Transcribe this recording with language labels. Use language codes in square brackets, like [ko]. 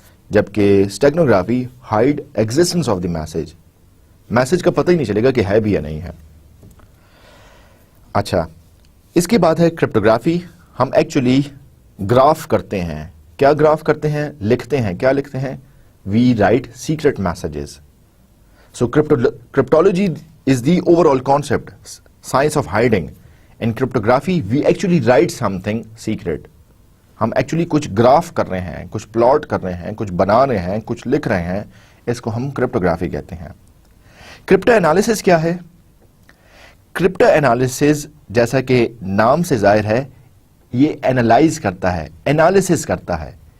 [ur] جبکہ اسٹیگنوگرافی [en] hide existence of the message [ur] کا پتہ ہی نہیں چلے گا کہ ہے بھی یا نہیں ہے. اچھا، اس کے بعد ہے کرپٹوگرافی. ہم ایکچولی گراف کرتے ہیں. کیا گراف کرتے ہیں؟ لکھتے ہیں. کیا لکھتے ہیں؟ [en] We write secret messages. So cryptology is the overall concept, science of hiding. In cryptography, we actually write something secret. [ur] ہم ایکچولی کچھ گراف کر رہے ہیں، کچھ پلاٹ کر رہے ہیں، کچھ بنا رہے ہیں، کچھ لکھ رہے ہیں. اس کو ہم کرپٹوگرافی کہتے ہیں. کرپٹو انالیسس کیا ہے؟ کرپٹو انالیسس جیسا کہ نام سے ظاہر ہے، یہ اینالائز کرتا ہے، انالیسس کرتا ہے.